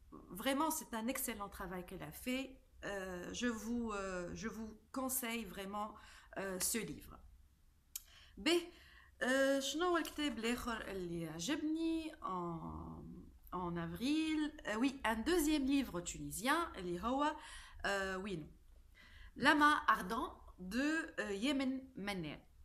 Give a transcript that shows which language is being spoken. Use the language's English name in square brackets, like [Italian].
[French] Vraiment c'est un excellent travail qu'elle a fait. Je vous conseille vraiment ce livre. [Arabic] شنو هو الكتاب الآخر اللي عجبني [French] en avril. Oui, un deuxième livre tunisien [Arabic] اللي هو وينو [French] Lama ardent de Yemen Manner.